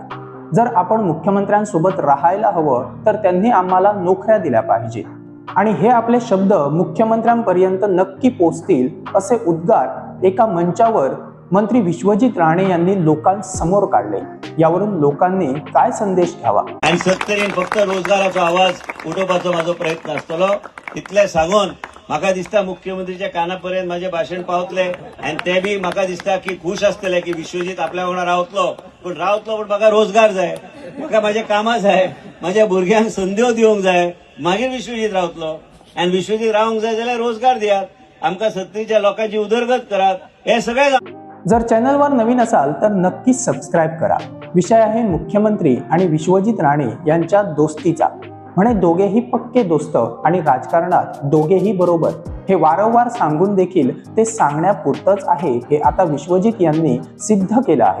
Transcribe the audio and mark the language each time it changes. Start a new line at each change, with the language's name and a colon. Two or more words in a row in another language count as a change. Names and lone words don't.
Marathi: जर आपण मुख्यमंत्र्यांसोबत राहायला हवं तर त्यांनी आम्हाला नोकऱ्या दिल्या पाहिजे आणि हे आपले शब्द मुख्यमंत्र्यांपर्यंत नक्की पोहोचतील असे उद्गार एका मंचावर मंत्री विश्वजित राणे यांनी लोकांसमोर काढले. यावरून लोकांनी काय संदेश घ्यावा.
Konkani: आणि शेतकऱ्यांनी फक्त रोजगाराचा आवाज उठोवपाचो माझा प्रयत्न असतलो तितले सांगून म्हाका दिसता मुख्यमंत्रीच्या कानापर्यंत माझे भाषण पावतले आणि ते बी म्हाका दिसता की खुश असतले की विश्वजित आपल्या वांगडा रावतलो पण म्हाका रोजगार जाय, म्हाका माझे कामां जाय, माझ्या भुरग्यांक संध्यो दिवंक जाय, मागीर विश्वजित रावतलो. आणि विश्वजित रावंक जाय जाल्यार रोजगार दियात, आमकां सत्तरीच्या लोकांची उदरगत करात.
Marathi: हे सगळे जर चॅनलवर नवीन असाल तर नक्की सबस्क्राईब करा. विषय आहे मुख्यमंत्री आणि विश्वजित राणे यांच्या दोस्तीचा. म्हणे दोघेही पक्के दोस्त आणि राजकारणात दोघेही बरोबर. हे वारंवार सांगून देखील ते सांगण्यापुरतंच आहे हे आता विश्वजित यांनी सिद्ध केलं आहे.